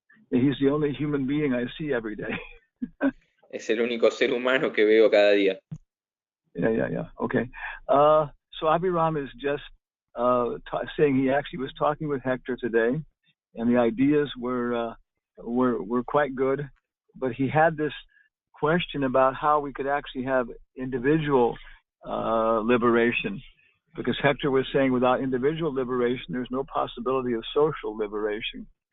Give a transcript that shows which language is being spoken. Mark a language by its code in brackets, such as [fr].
[en] He's the only human being I see every day. [es] Es el único ser humano que veo cada día. [en] Yeah. Okay. So Abhiram is just saying he actually was talking with Hector today, and the ideas were quite good, but he had this question about how we could actually have individual liberation, because Hector was saying without individual liberation, there's no possibility of social liberation.